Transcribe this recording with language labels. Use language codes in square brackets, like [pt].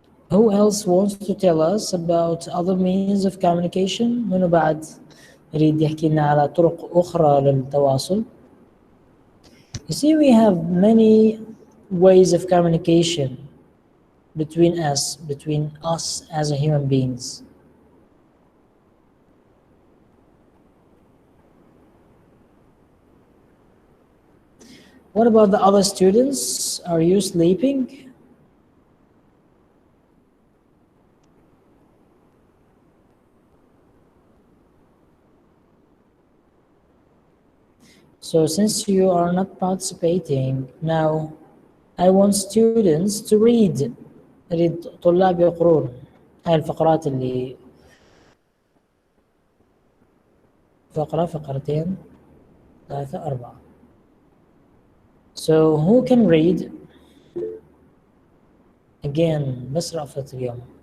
[en] Who else wants to tell us about other means of communication? [ar] منو بعد يريد يحكي لنا على طرق أخرى للتواصل? [en] You see, we have many ways of communication between us as a human beings. What about the other students? Are you sleeping? So since you are not participating now, I want students to read. [ar] أريد طلاب يقرون هاي الفقرات اللي فقرتين 3 4. [en] So who can read? Again, [ar] بس رأفت اليوم.